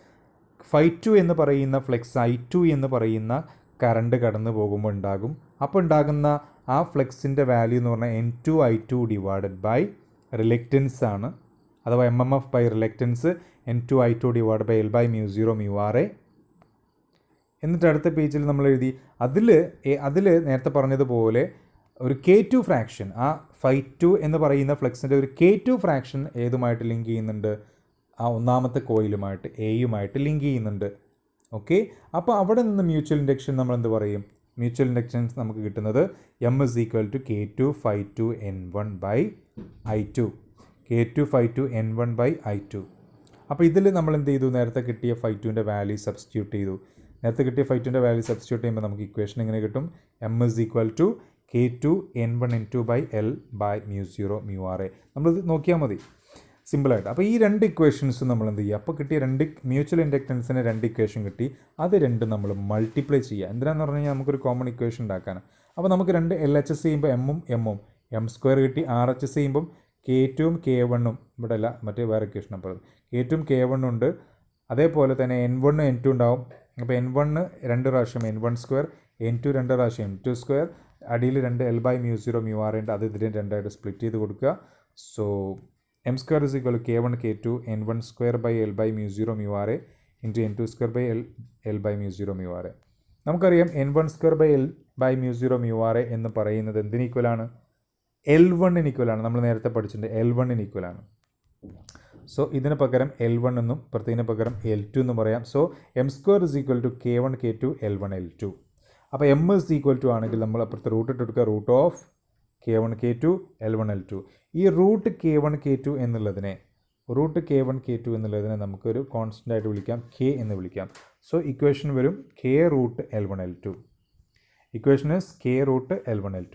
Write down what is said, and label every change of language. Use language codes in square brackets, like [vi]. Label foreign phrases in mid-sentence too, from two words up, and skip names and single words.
[ml] ∅2 എന്ന് പറയുന്ന ഫ്ലെക്സ് I2 എന്ന് പറയുന്ന കറണ്ട് കടന്നു പോകുമ്പോൾ ഉണ്ടാകും. അപ്പോൾ ഉണ്ടാകുന്ന ആ ഫ്ലെക്സിൻ്റെ വാല്യൂ എന്ന് പറഞ്ഞാൽ N2 I2 [en] divided by reluctance [ml] ആണ്, അഥവാ [en] MMF by reluctance [ml] N2 I2 [en] divide by L by mu0 mu r A. [ml] എന്നിട്ട് അടുത്ത പേജിൽ നമ്മൾ എഴുതി അതിൽ നേരത്തെ പറഞ്ഞതുപോലെ ഒരു K2 ഫ്രാക്ഷൻ, ആ ∅2 എന്ന് പറയുന്ന ഫ്ലെക്സിൻ്റെ ഒരു K2 ഫ്രാക്ഷൻ ഏതുമായിട്ട് ലിങ്ക് ചെയ്യുന്നുണ്ട്? ആ ഒന്നാമത്തെ കോയിലുമായിട്ട് എയുമായിട്ട് ലിങ്ക് ചെയ്യുന്നുണ്ട്. ഓക്കെ, അപ്പോൾ അവിടെ നിന്ന് [en] mutual induction [ml] നമ്മൾ എന്ത് പറയും? [en] mutual inductance [ml] നമുക്ക് കിട്ടുന്നത് [en] M is equal to K2 ∅2 N1 by I2. K2 ∅2 N1 by I2. [ml] അപ്പോൾ ഇതിൽ നമ്മൾ എന്ത് ചെയ്തു? നേരത്തെ കിട്ടിയ ∅2ൻ്റെ വാല്യൂ സബ്സ്റ്റിറ്റ്യൂട്ട് ചെയ്തു. നേരത്തെ കിട്ടിയ ∅2ൻ്റെ വാല്യൂ സബ്സ്റ്റിറ്റ്യൂട്ട് ചെയ്യുമ്പോൾ നമുക്ക് ഇക്വേഷൻ എങ്ങനെ കിട്ടും? [en] M is equal to K2 N1 N2 by L by mu0 mu r A. [ml] നമ്മളിത് നോക്കിയാൽ മതി സിമ്പിളായിട്ട്. അപ്പോൾ ഈ രണ്ട് ഇക്വേഷൻസും നമ്മൾ എന്ത് ചെയ്യുക? അപ്പോൾ കിട്ടിയ രണ്ട് മ്യൂച്വൽ ഇൻഡക്റ്റൻസിന് രണ്ട് ഇക്വേഷൻ കിട്ടി. അത് രണ്ടും നമ്മൾ മൾട്ടിപ്ലൈ ചെയ്യുക. എന്തിനാന്ന് പറഞ്ഞു കഴിഞ്ഞാൽ നമുക്കൊരു [en] common equation [ml] ഉണ്ടാക്കാനാണ്. അപ്പോൾ നമുക്ക് രണ്ട് LHS ചെയ്യുമ്പോൾ എമ്മും M² കിട്ടി. RHS ചെയ്യുമ്പം K2ഉം K1ഉം ഇവിടെ അല്ല, മറ്റേ വേറെ ഇക്വേഷൻ അപ്പോൾ K2ഉം K1ഉം ഉണ്ട്. അതേപോലെ തന്നെ N1 N2 ഉണ്ടാവും. അപ്പോൾ N1 രണ്ട് പ്രാവശ്യം N1², N2 രണ്ട് പ്രാവശ്യം N2². അടിയിൽ രണ്ട് [en] L by mu0 mu r [ml] ഉണ്ട്. അത് ഇതിനെ രണ്ടായിട്ട് സ്പ്ലിറ്റ് ചെയ്ത് കൊടുക്കുക. [en] സോ M² is equal to K1 K2 N1² by L by mu0 mu r into N2² by L by mu0 mu r. [ml] നമുക്കറിയാം [en] N1² by L by mu0 mu r [ml] എന്ന് പറയുന്നത് എന്തിന് ഈക്വലാണ്? L1 ഈക്വലാണ്. നമ്മൾ നേരത്തെ പഠിച്ചിട്ടുണ്ട് L1 ഈക്വലാണ്. സോ ഇതിന് പകരം L1 എന്നും പ്രത്യേകിന് പകരം L2 എന്നും പറയാം. [en] സോ M² is equal to K1 K2 L1 L2. [ml] അപ്പോൾ [en] M is equal to [ml] ആണെങ്കിൽ നമ്മൾ അപ്പുറത്ത് റൂട്ട് ഇട്ട് എടുക്കുക. [en] root of K1 K2 L1 L2. [ml] ഈ റൂട്ട് K1 K2 എന്നുള്ളതിനെ നമുക്കൊരു കോൺസ്റ്റൻ്റ് ആയിട്ട് വിളിക്കാം, K എന്ന് വിളിക്കാം. [en] so equation [ml] വരും K റൂട്ട് L1 L2. [en] equation is K root L1 L2.